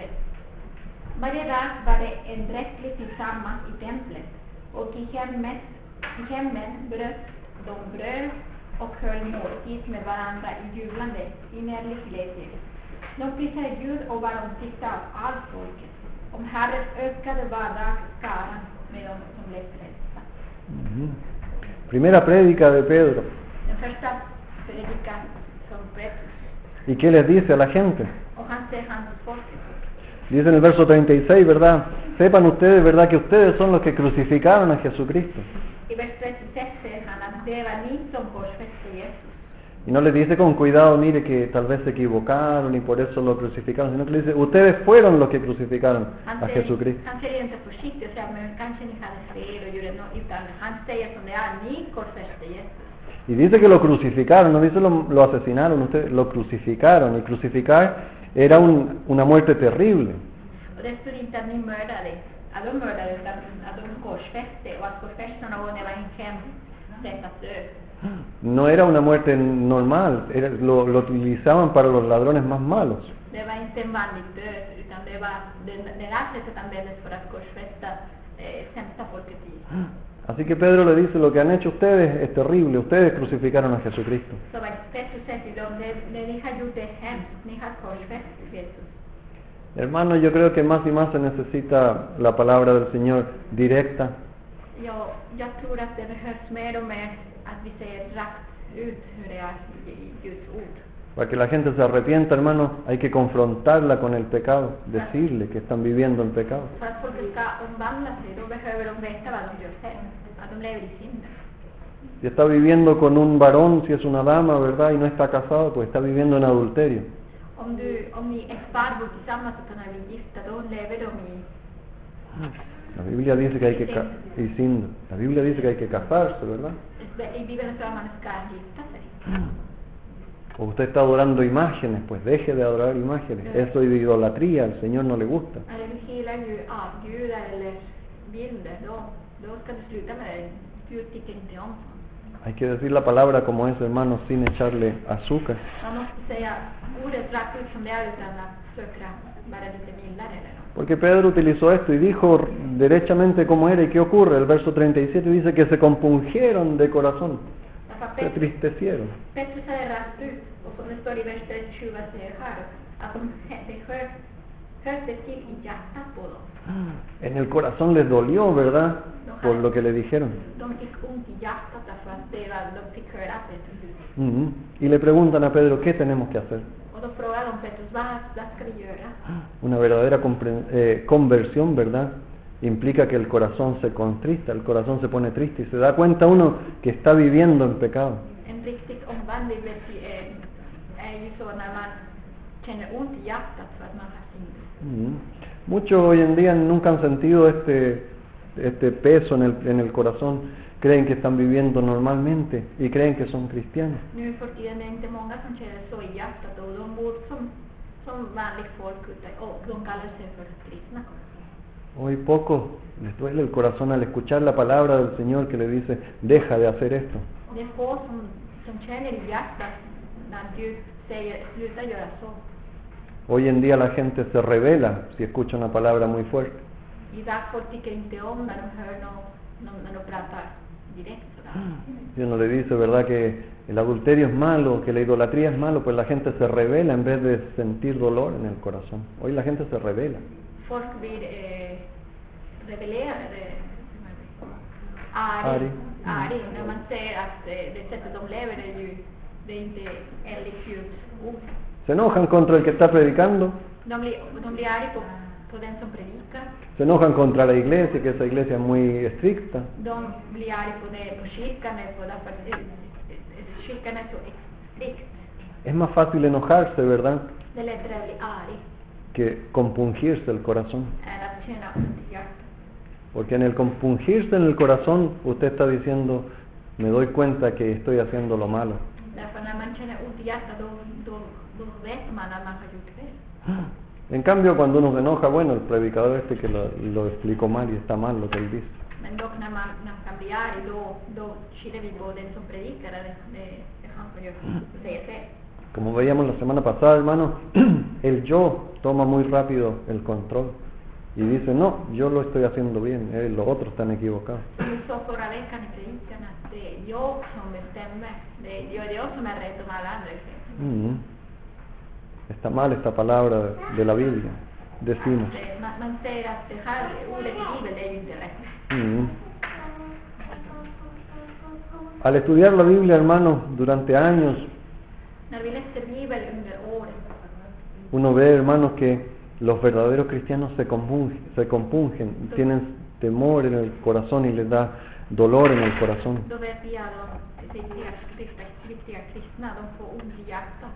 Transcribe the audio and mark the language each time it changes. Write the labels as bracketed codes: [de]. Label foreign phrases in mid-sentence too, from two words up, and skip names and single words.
[sv] Varje dag var det en dräcklig tillsammans i templet, och i hemmen bröt de bröd och höll måltid med varandra i jublande, innerlig glädje. De prisade Gud och var omtyckta av allt folket. Om Herren ökade var dag skaran med dem som blev frälsta. [es] Primera prédica de Pedro. [sv] Den första predikan från Petrus. [es] ¿Y qué les dice a la gente? [sv] Och han säger hans folket. [es] Dice en el verso 36, ¿verdad? Sepan ustedes, ¿verdad?, que ustedes son los que crucificaron a Jesucristo. [sv] I vers 36 säger han att det var ni som korsfäste Jesus. [es] Y no les dice con cuidado, mire que tal vez se equivocaron y por eso lo crucificaron, sino que le dice, ustedes fueron los que crucificaron a Jesucristo. [sv] Han säger inte försiktigt och säger, men kanske ni hade fel och gjorde något, utan han säger som det är, ni korsfäste Jesus. [es] Y dice que lo crucificaron, no dice lo asesinaron, ustedes lo crucificaron. Y crucificar era una muerte terrible. [sv] Och det stod inte att ni mördade, att de korsfäste, och att korsfästa någon var en hemskt sätt att dö. [es] No era una muerte normal, lo utilizaban para los ladrones más malos. [sv] Det var inte en vanlig död, utan det anses användes för att korsfästa sämsta folket i. [es] Así que Pedro le dice, lo que han hecho ustedes es terrible, ustedes crucificaron a Jesucristo. [sv] Så vad Petrus säger till dem, det ni har gjort är hemskt, ni har korsfäst Jesus. [es] Hermano, yo creo que más y más se necesita la palabra del Señor directa, [sv] Jag tror att det behövs mer och mer att vi säger rakt ut hur det är i Guds ord. [es] para que la gente se arrepienta, hermano, hay que confrontarla con el pecado, decirle que están viviendo en pecado. [sv] För att folk ska omvandla sig, då behöver de veta vad de gör fel, att de lever i synd. [es] Si está viviendo con un varón, si es una dama, ¿verdad? Y no está casado, pues está viviendo en adulterio. [sv] Om ni ett par bor tillsammans och kan bli gifta, då lever de i [es] La Biblia dice que hay que la Biblia dice que hay que casarse, ¿verdad? [sv] I Bibeln står att man ska gifta sig. [es] O usted está adorando imágenes, pues deje de adorar imágenes. Eso es de idolatría, al Señor no le gusta. [sv] Eller du hyllar ju avgudar eller bilder, då ska du sluta med det. Gud tycker inte om sånt. [es] Hay que decir la palabra como es, hermano, sin echarle azúcar. [sv] Man måste säga ordet rakt ut som det är utan att söka bara lite mildare eller något. [es] Porque Pedro utilizó esto y dijo derechamente cómo era y qué ocurre. El verso 37 dice que se compungieron de corazón, se entristecieron. [sv] Petrus hade rakt ut, och som det står i vers 37 säger här, att det hörde till i hjärtat på dem. [es] En el corazón les dolió, ¿verdad? Por lo que le dijeron. [sv] De fick ont i hjärtat därför att de fick höra Petrus. [es] Y le preguntan a Pedro, ¿qué tenemos que hacer? [sv] Och då frågar de Petrus, vad ska vi göra? [es] Una verdadera conversión, ¿verdad? Implica que el corazón se contrista, el corazón se pone triste y se da cuenta uno que está viviendo en pecado. [sv] En riktig omvandling är ju så när man känner ont i hjärtat för att man har synd. [es] Muchos hoy en día nunca han sentido este peso en el corazón, creen que están viviendo normalmente y creen que son cristianos. [sv] Nu för tiden är det inte många som känner så i hjärtat, och de bor som vanligt folk och de kallar sig för kristna. [es] Hoy pocos les duele el corazón al escuchar la palabra del Señor que le dice, deja de hacer esto. [sv] Det är få som känner i hjärtat när Gud säger, sluta göra så. [es] Hoy en día la gente se revela si escucha una palabra muy fuerte. [sv] Idag folk tycker inte om när de hör när de pratar direkt sådär. [es] Si uno le dice, ¿verdad?, que el adulterio es malo, que la idolatría es malo, pues la gente se revela en vez de sentir dolor en el corazón. Hoy la gente se revela. [sv] Folk blir rebellerade, arg när man säger att det sättet de lever det är inte enligt Guds ord. [es] Se enojan contra el que está predicando. [sv] De blir arg på den som predikar. [es] Se enojan contra la iglesia, que esa iglesia es muy estricta. [sv] De blir arg på kyrkan därför att kyrkan är så strikt. [es] Es más fácil enojarse, ¿verdad?, [sv] Det är lättare att bli arg [es] que compungirse el corazón. [sv] än att känna ont i hjärtat. [es] Porque en el compungirse en el corazón, usted está diciendo, me doy cuenta que estoy haciendo lo malo. [sv] Därför när man känner ont i hjärtat, då vet man att man har gjort fel. [es] En cambio, cuando uno se enoja, bueno, el predicador que lo explicó mal y está mal lo que él dice. [sv] Men dock när man kan bli arg, då skyller vi på den som predikar, det är han som säger fel. [es] Como veíamos la semana pasada, hermano, el yo toma muy rápido el control y dice, no, yo lo estoy haciendo bien, los otros están equivocados. [sv] Vi såg förra veckan i predikan att det är jag som bestämmer, det är jag som är rätt om alla andra är fel. [es] Está mal esta palabra de la Biblia, decimos. [sv] Man säger att det här ordet i Bibeln, det är ju inte rätt. [es] Al estudiar la Biblia, hermano, durante años, [sv] När vi läser Bibeln under året, [es] uno ve, hermanos, que los verdaderos cristianos se compungen, tienen temor en el corazón y les da dolor en el corazón. [sv] då vet vi att de riktiga kristna, de får ont i hjärtat.